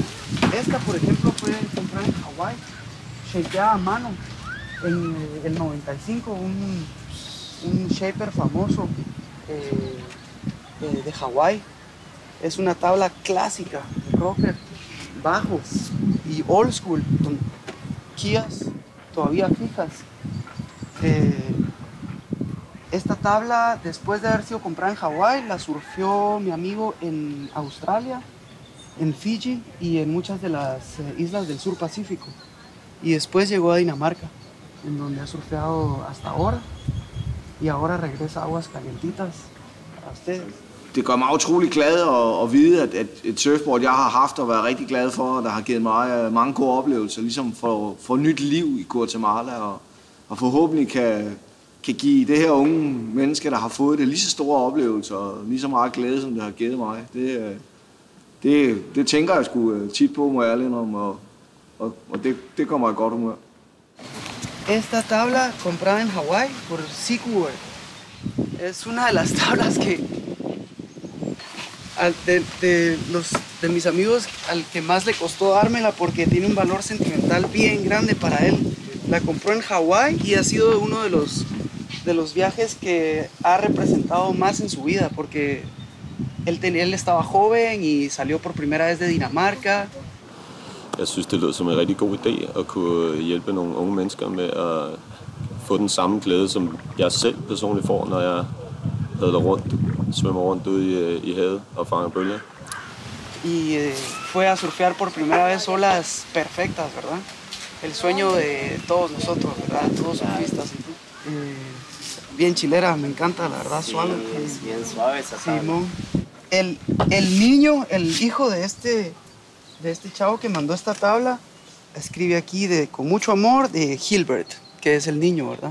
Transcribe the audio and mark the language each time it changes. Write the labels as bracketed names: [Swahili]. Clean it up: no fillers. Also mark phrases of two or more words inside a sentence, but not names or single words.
[Spanish] Esta, por ejemplo, fue comprada en Hawái, shapeada a mano en el 95, un shaper famoso de Hawái. Es una tabla clásica, rocker, bajo y [English] old school, [Spanish] con quillas todavía fijas. Esta tabla, después de haber sido comprada en Hawái, la surfeó mi amigo en Australia, en Fiji y en muchas de las islas del sur Pacífico. Y después llegó a Dinamarca, en donde ha surfeado hasta ahora. Y ahora regresa a aguas calientitas para ustedes. [Danish] Det gør mig utrolig glad at vide, at et surfboard, jeg har haft og været rigtig glad for, der har givet mig mange gode oplevelser, ligesom for nyt liv i Guatemala, og forhåbentlig kan give det her unge menneske, der har fået det, lige så store oplevelser og lige så meget glæde, som det har givet mig. Det tænker jeg sgu tit på, må jeg ærlig om, og det kommer i godt humør. [Spanish] Esta tabla comprada en Hawái por Seaworld es una de las tablas que de mis amigos al que más le costó dármela porque tiene un valor sentimental bien grande para él. La compró en Hawái y ha sido uno de los viajes que ha representado más en su vida porque él estaba joven y salió por primera vez de Dinamarca. [Danish] Jeg synes, det lød som en rigtig god idé at kunne hjælpe nogle unge mennesker med at få den samme glæde, som jeg selv personligt får, når jeg padler rundt, svømmer rundt ude i havet og fanger bølger. [Spanish] Y fue a surfear por primera vez olas perfectas, ¿verdad? El sueño de todos nosotros, ¿verdad? Todos surfistas. Bien chilera, me encanta, la verdad, suave. Es bien suave esa tabla. Simón. El niño, el hijo de este chavo que mandó esta tabla, escribe aquí con mucho amor de Gilbert, que es el niño, ¿verdad?